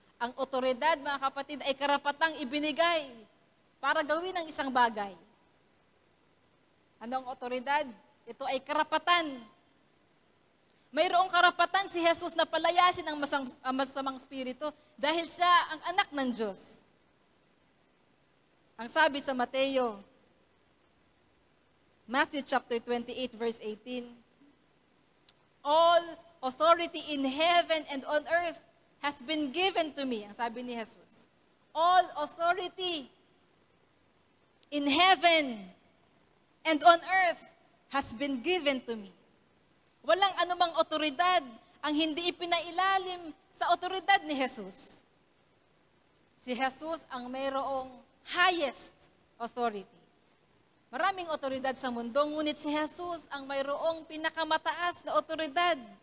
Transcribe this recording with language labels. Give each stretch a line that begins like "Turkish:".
Filipino: Ang otoridad, mga kapatid, ay karapatang ibinigay para gawin ang isang bagay. Anong otoridad? Ito ay karapatan. Mayroong karapatan si Jesus na palayasin ang masamang spirito dahil siya ang anak ng Diyos. Ang sabi sa
English: Matthew chapter 28 verse 18, all authority in heaven and on earth has been given to me.
Filipino: Ang sabi ni Jesus.
English: All authority in heaven and on earth has been given to me.
Filipino: Walang anumang otoridad ang hindi ipinailalim sa otoridad ni Jesus. Si Jesus ang mayroong
English: highest authority.
Filipino: Maraming otoridad sa mundo, ngunit si Jesus ang mayroong pinakamataas na otoridad.